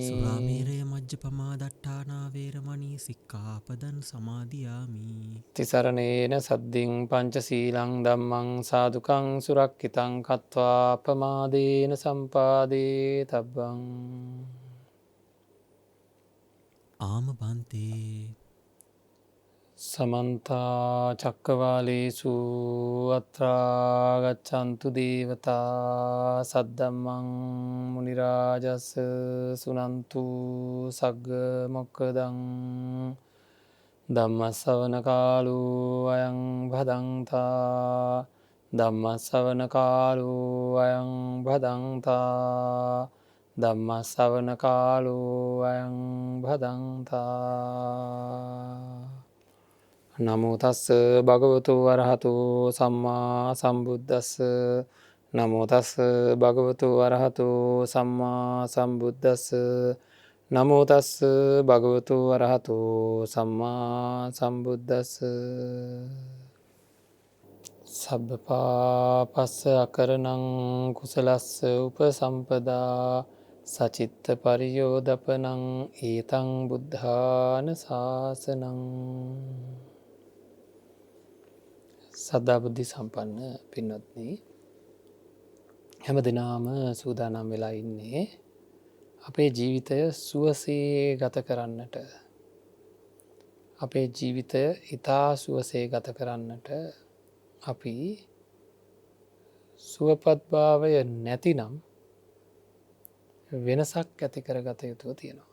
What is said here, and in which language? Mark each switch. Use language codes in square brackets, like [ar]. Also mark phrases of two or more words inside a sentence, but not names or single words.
[pi] සුරාමේරය මජ්ජපමා දට්ඨානා වේරමණී සික්ඛාපදං සමාදියාමි තිසරණේන සද්ධින් පංචශීලං ධම්මං සාදුකං සුරක්ඛිතං කତ୍වා අපමාදේන සම්පාදේ තබ්බං. [si] ආම බන්තේ [pi] සමන්ත චක්කවාලේසු අත්‍රා ගච්ඡන්තු දේවතා සද්දම්මං මුනි රාජස් සුනන්තු සග්ග මොක්ඛදං ධම්ම ශ්‍රවණ කාලෝ අයං භදංතා. ධම්ම ශ්‍රවණ කාලෝ අයං භදංතා. ධම්ම ශ්‍රවණ කාලෝ අයං භදංතා. නමෝ තස්ස භගවතු වරහතු සම්මා සම්බුද්දස්ස. නමෝ තස්ස භගවතු වරහතු සම්මා සම්බුද්දස්ස. නමෝ තස්ස භගවතු වරහතු සම්මා සම්බුද්දස්ස. සබ්බපාපස්ස අකරණං කුසලස්ස උපසම්පදා සචිත්ත පරියෝදපනං ඒතං බුද්ධාන ශාසනං. [si] සද්ධා බුද්ධි සම්පන්න පින්වත්නි, හැම දිනාම සූදානම් වෙලා ඉන්නේ අපේ ජීවිතය සුවසේ ගත කරන්නට. අපේ ජීවිතය ඉතා සුවසේ ගත කරන්නට අපි සුවපත්භාවය නැතිනම් වෙනසක් ඇති කර ගත යුතුව තියෙනවා.